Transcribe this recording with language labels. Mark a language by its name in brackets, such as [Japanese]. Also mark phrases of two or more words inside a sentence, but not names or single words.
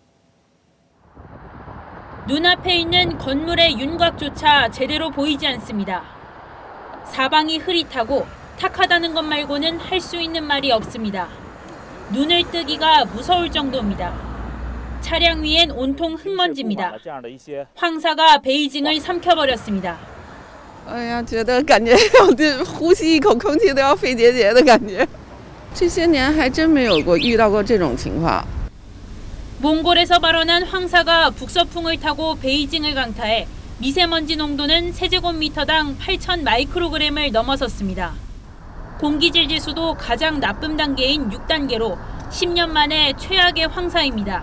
[Korean] 눈앞에 있는 건물의 윤곽조차 제대로 보이지 않습니다. 사방이 흐릿하고 탁하다는 것 말고는 할 수 있는 말이 없습니다. 눈을 뜨기가 무서울 정도입니다. 차량 위엔 온통 흑먼지입니다. 황사가 베이징을 삼켜버렸습니다. [Chinese] 哎呀，觉得感觉我的呼吸一口空气都要肺结节的感觉。这些年还真没有过遇到过这种情况。 [Korean] 몽골에서 발원한 황사가 북서풍을 타고 베이징을 강타해 미세먼지 농도는 세제곱미터당 8,000 마이크로그램을 넘어섰습니다. 공기질 지수도 가장 나쁨 단계인 6단계로 10년 만에 최악의 황사입니다.